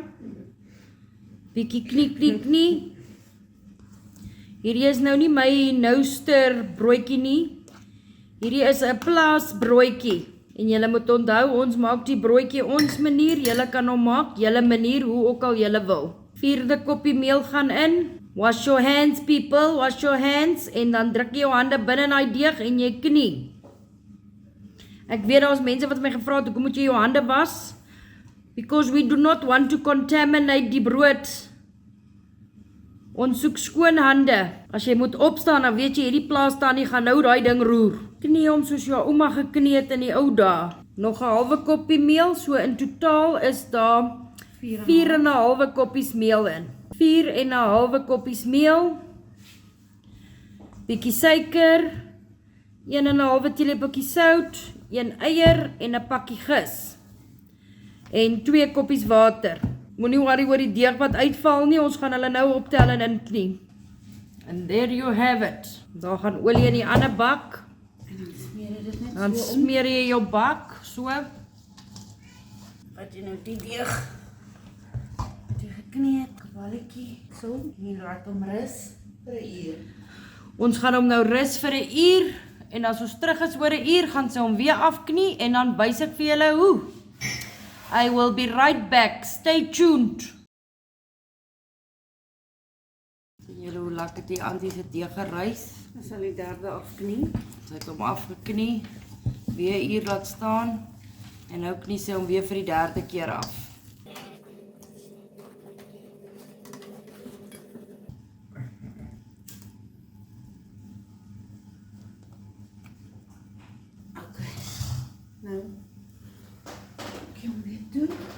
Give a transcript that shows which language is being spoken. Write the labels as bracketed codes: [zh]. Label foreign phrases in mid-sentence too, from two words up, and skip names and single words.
[af] Bietjie knie. Hierdie is nou nie my nouster broodjie nie. Hierdie is 'n plaasbroodjie. En julle moet onthou, ons maak die broodjie ons manier, julle kan hom maak julle manier, hoe ook al julle wil. 4de koppie meel gaan in. [en] Wash your hands people, wash your hands. [af] En dan druk jy jou hande binne in daai deeg en jy knie. Ek weet daar is mense wat my gevra het, hoekom moet jy jou hande was? [en] Because we do not want to contaminate [af] die brood. Ons soek skoon hande. As jy moet opstaan, dan weet jy hierdie plaas staan nie, gaan nou daai ding roer. Knie hom soos jou ouma geknie het in die ou dae. Nog 'n halwe koppie meel, so in totaal is daar 4,5 koppies meel in. 4,5 koppies meel. Bietjie suiker, 1,5 teelepeltjie sout, 1 eier en 'n pakkie gis. En 2 koppies water. Moenie worry oor die deeg wat uitval nie, ons gaan hulle nou optel en inknie. [en] And there you have it. [af] Daar gaan olie in die ander bak. En dan smeer jy dit net Dan so om. smeer jy jou bak, so. Wat jy nou die deeg geknie het, balletjie, so. Hier laat hom rus vir 'n uur. Ons gaan hom nou rus vir 'n uur. En as ons terug is oor 'n uur, gaan sy hom weer afknie en dan wys ek vir julle hoe. [en] I will be right back. Stay tuned. [af] Sien julle hoe lekker die Antie se deeg gerys? Dan sal die 3de afknie. Sy het hom afgeknie, weer 'n uur laat staan en nou knie sy hom weer vir die 3de keer af. Nou, ek hom weer doen.